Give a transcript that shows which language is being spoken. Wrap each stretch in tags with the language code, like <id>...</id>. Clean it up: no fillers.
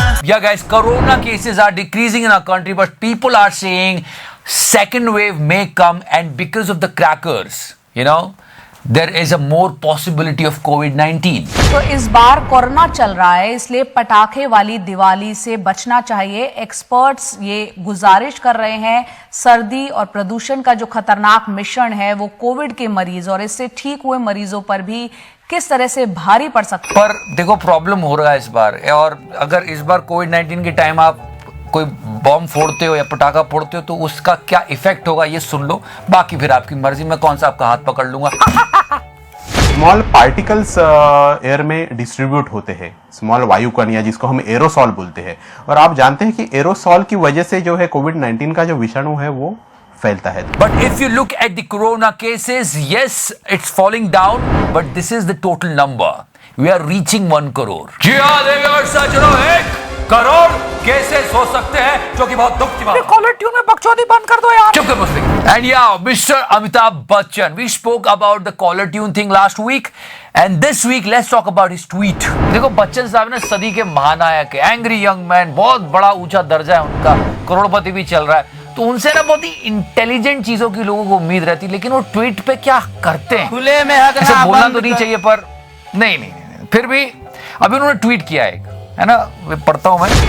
<en>Yeah guys, corona cases are decreasing in our country but people are saying second wave may come and because of the crackers, you know, there is a more possibility of COVID-19.</en> <hi>तो इस बार corona चल रहा है इसलिए पटाखे वाली दिवाली से बचना चाहिए. एक्सपर्ट्स ये गुजारिश कर रहे हैं. सर्दी और प्रदूषण का जो खतरनाक मिश्रण है वो कोविड के मरीज और इससे ठीक हुए मरीजों पर भी किस तरह से भारी पड़ सकता है. पर देखो प्रॉब्लम हो रहा है इस बार. और अगर इस बार कोविड-19 के टाइम आप कोई बॉम्ब फोड़ते हो या पटाखा फोड़ते हो तो उसका क्या इफेक्ट होगा ये सुन लो. बाकी फिर आपकी मर्जी. मैं कौन सा आपका हाथ पकड़ लूंगा. स्मॉल पार्टिकल्स एयर में डिस्ट्रीब्यूट होते हैं. स्मॉल वायु कणियां जिसको हम एरोसॉल बोलते हैं. और आप जानते हैं कि एरोसॉल की वजह से जो है कोविड-19 का जो विषाणु है वो फैलता है.</hi> <en>But if you look at the corona cases, yes, it's falling down, but this is the total number. We are reaching 1 crore.</en> <hi>जी हाँ देवी सज्जनों, 1 करोड़ केसेस हो सकते हैं जो कि बहुत दुख की बात है. कॉलर ट्यून में बकचोदी बंद कर दो यार. चुप कर मुस्लिम.</hi> <en>And yeah, Mr. Amitabh Bachchan, we spoke about the caller tune thing last week, and this week let's talk about his tweet.</en> <hi>देखो बच्चन साहब ने सदी के महानायक, एंग्री यंग मैन, बहुत बड़ा ऊंचा दर्जा है उनका, करोड़पति भी चल रहा है. तो उनसे ना बहुत ही इंटेलिजेंट चीजों की लोगों को उम्मीद रहती, लेकिन वो ट्वीट पे क्या करते हैं खुले में ऐसे बोलना तो नहीं चाहिए पर नहीं. फिर भी अभी उन्होंने ट्वीट किया है ना, पढ़ता हूं मैं.</hi>